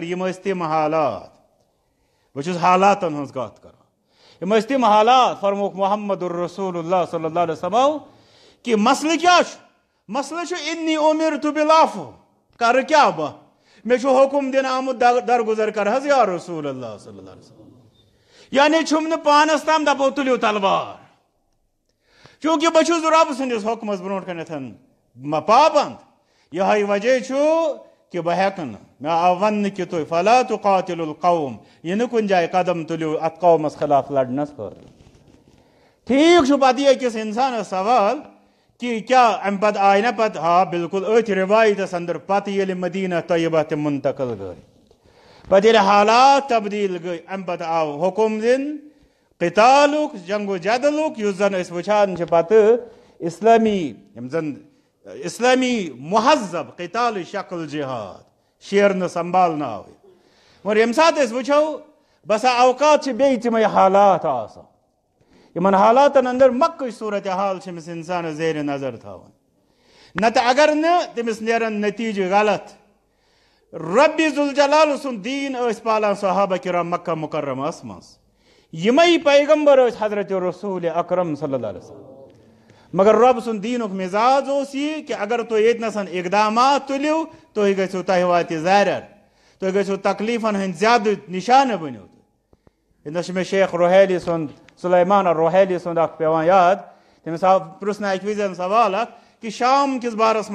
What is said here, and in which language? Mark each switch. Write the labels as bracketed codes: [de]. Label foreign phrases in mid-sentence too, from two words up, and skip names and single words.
[ks] یِم ٲسۍ تِم حالات بہٕ چھُس حالاتن ہٕنٛز کتھ کران یِم ٲسۍ تِم حالات فرموک محمد الرسول اللہ [ar] صلی اللہ علیہ وسلم [ks] کہ مسلہٕ کیٛاہ چھُ مسلہٕ چھُ [ar] انی امرت بالعفو [ks] کرٕ کیٛاہ بہٕ مےٚ چھُ حکم دِنہٕ آمُت درگُزر کر حظ [ar] یا رسول اللہ صلی اللہ علیہ وسلم [ks] یعنی چھُم نہٕ پانس تام دپو تُلِو تلوار چوٗنٛکہِ بہٕ چھُس رۄب سٕنٛدِس حُکمس برونٛٹھ کنیتھ پابنٛد یِہوے وجہ چھُ کہ بہٕ ہٮ۪کہٕ نہٕ مےٚ آو وننہٕ کہ تُہۍ [ar] فلا تقاتلوا القوم [ks] یہِ نہٕ کُنہِ جایہِ قدم تُلِو اتھ قومس خلاف لڑنس خٲطرٕ ٹھیٖک چھُ پتہٕ یہِ أکِس انسانس سوال کہ کیا امہِ پتہٕ آیہِ نا پتہٕ ہا بالکل أتھۍ رِوایتس اندر پتہٕ ییٚلہِ مدینہ طیبہ تہِ منتقل گٔے پتہٕ ییٚلہِ حالات تبدیل گٔے امہِ پتہٕ آو حکم دِنہٕ قتالُک جنگ و جدلُک یُس زن أسۍ وٕچھان چھِ پتہٕ اسلامی یِم زن اسلامی مہذب قتال شکل جہاد شیرنہٕ سنبھالنہٕ آوٕے مگر ییٚمہِ ساتہٕ أسۍ وٕچھو بسا اوقات چھِ بیٚیہِ تِمے حالات آسان یمن حالاتن اندر مکٕچ صورت حال چھِ أمِس انسانس زیرِ نظر تھاوان نتہٕ اگر نہٕ تٔمِس نیرن نتیجہٕ غلط ربی ذوالجلال سُنٛد دیٖن ٲسۍ پالان صحابہ کرام مکہ مکرمس منٛز یِمے پیغمبر ٲسۍ حضرت رسول اکرم [ar] صلی اللہ علیہ وسلم [ks] مگر رب سُنٛد دیٖنُک مزاج اوس یہِ کہ اگر تُہۍ ییٚتنس اقدامات تُلِو تُہۍ گژھِو تۄہہِ واتہِ زرر تُہۍ گژھِو تکلیفن ہٕنٛدۍ زیادٕ نشانہٕ بٔنِو ییٚتنس چھُ مےٚ شیخ روحیلی سُنٛد سلیمان روحیلی سُنٛد اکھ پیوان یاد تٔمِس آو پرژھنہٕ اکہِ وِزِ سوال اکھ کہ شام کِس بارس